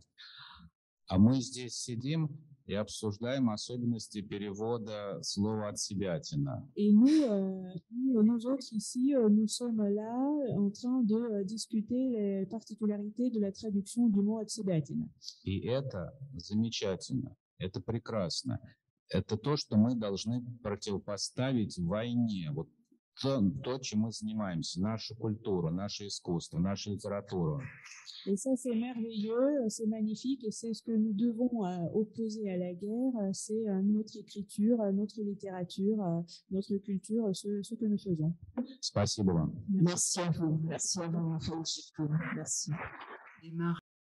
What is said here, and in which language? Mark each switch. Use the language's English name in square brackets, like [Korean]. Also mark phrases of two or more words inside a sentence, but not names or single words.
[Russian] А мы здесь сидим и обсуждаем особенности перевода слова «отсебятина». [French] Et nous autres ici, nous sommes là en train de discuter les particularités de la traduction du mot «отсебятина». [Russian] И это замечательно, это прекрасно. Это то, что мы должны противопоставить войне. Вот то, чем мы занимаемся, нашу культуру, наше искусство, нашу литературу. [French] Et ça, c'est merveilleux, c'est magnifique, et c'est ce que nous devons opposer à la guerre, c'est notre écriture, notre littérature, notre culture, ce que nous faisons. [Russian] Спасибо вам. [French] Merci à vous, Francisco. Merci.